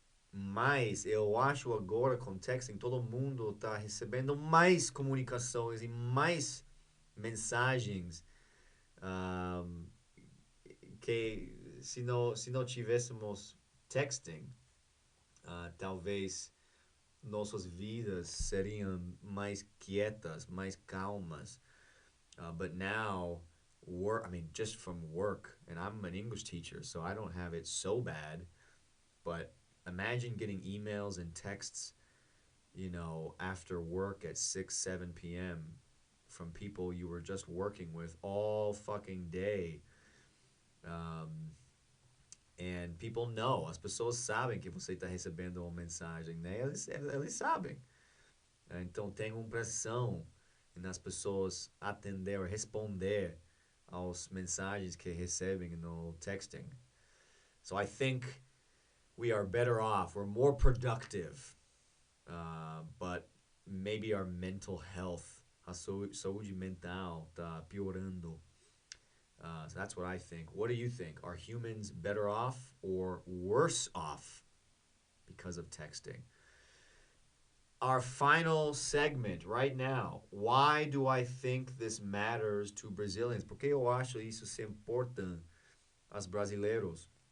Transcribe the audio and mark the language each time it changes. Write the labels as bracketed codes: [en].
[pt] Mas eu acho agora com texting todo mundo está recebendo mais comunicações e mais mensagens ah, que se não tivéssemos texting, talvez nossas vidas seriam mais quietas, mais calmas. [en] But now, work, I mean, just from work, and I'm an English teacher, so I don't have it so bad. But imagine getting emails and texts, after work at 6, 7 p.m. from people you were just working with all fucking day. [pt] Um, [en] and people know, [pt] as pessoas sabem que você está recebendo uma mensagem, né? Eles sabem. Então tem uma pressão nas pessoas atender, responder aos mensagens que recebem no texting. [en] So I think we are better off. We're more productive, but maybe our mental health, [pt] a saúde mental, está piorando. [en] So that's what I think. What do you think? Are humans better off or worse off because of texting? Our final segment right now. Why do I think this matters to Brazilians? [pt] Porque eu acho isso se importa aos brasileiros.